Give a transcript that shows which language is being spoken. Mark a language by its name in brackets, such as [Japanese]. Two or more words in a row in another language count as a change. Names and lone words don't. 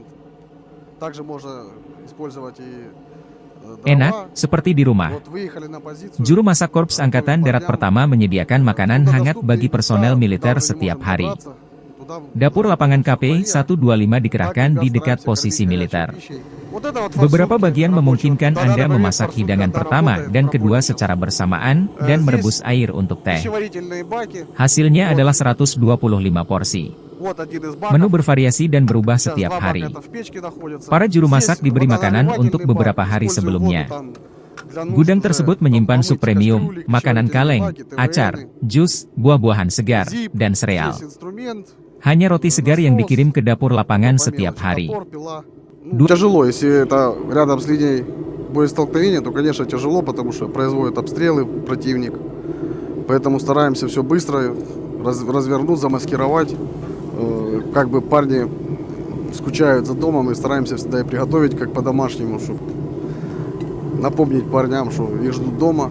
[Russian] Также можно использовать и [Indonesian] Enak, seperti di rumah. Juru masak Korps Angkatan Darat Pertama menyediakan makanan hangat bagi personel militer setiap hari. Dapur lapangan KP-125 dikerahkan di dekat posisi militer. Beberapa bagian memungkinkan Anda memasak hidangan pertama dan kedua secara bersamaan, dan merebus air untuk teh. Hasilnya adalah 125 porsi. Menu bervariasi dan berubah setiap hari. Para juru masak diberi makanan untuk beberapa hari sebelumnya. [Russian] Для нужд [Indonesian] Gudang [Russian] уже [Indonesian] tersebut menyimpan [Russian] помыть [Indonesian] sup premium, [Russian] кастрюли, [Indonesian] makanan [Russian] чайные [Indonesian] kaleng, [Russian] баки, [Indonesian] acar, [Russian] ТВНы, [Indonesian] jus, buah-buahan segar, [Russian] ЗИП, [Indonesian] dan sereal. [Russian] весь инструмент, [Indonesian] Hanya roti segar yang [Russian] насос, [Indonesian] dikirim ke dapur [Russian] ну, [Indonesian] lapangan [Russian] по [Indonesian] setiap [Russian] мелочи, [Indonesian] hari. [Russian] топор, пила. Ну, тяжело, если это рядом с линией боестолкновения, то, конечно, тяжело, потому что производят обстрелы противник. Поэтому стараемся все быстро развернуть, замаскировать. Как бы парни скучают за домом, и стараемся всегда и приготовить как по-домашнему, чтобы напомнить парням, что их ждут дома.